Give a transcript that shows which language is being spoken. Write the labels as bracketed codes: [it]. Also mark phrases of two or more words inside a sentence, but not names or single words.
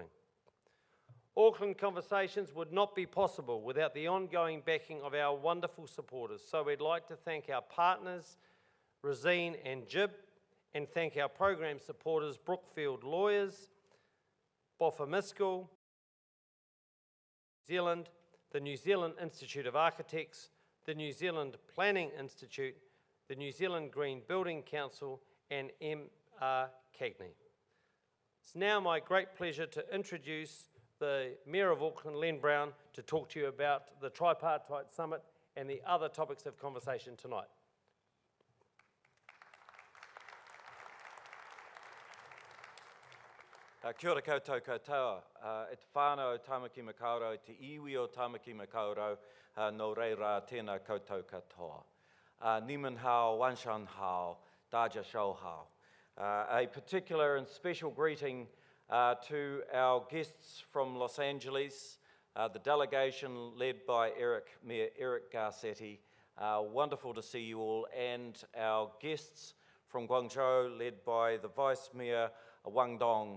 [en] Auckland Conversations would not be possible without the ongoing backing of our wonderful supporters, so we'd like to thank our partners, Rosine and Jib, and thank our program supporters, Brookfield Lawyers, Boffa-Miskel, New Zealand, the New Zealand Institute of Architects, the New Zealand Planning Institute, the New Zealand Green Building Council, and M.R. Cagney. It's now my great pleasure to introduce the Mayor of Auckland, Len Brown, to talk to you about the Tripartite Summit and the other topics of conversation tonight. [mi] Kia ora koutou katoa. E te whānau o Tāmaki Makaurau, te iwi o Tāmaki Makaurau, no reira tēnā koutou katoa. [zh] 你们好，晚上好，大家好. [en] A particular and special greeting to our guests from Los Angeles, the delegation led by Mayor Eric Garcetti. Wonderful to see you all, and our guests from Guangzhou led by the Vice Mayor Wang Dong.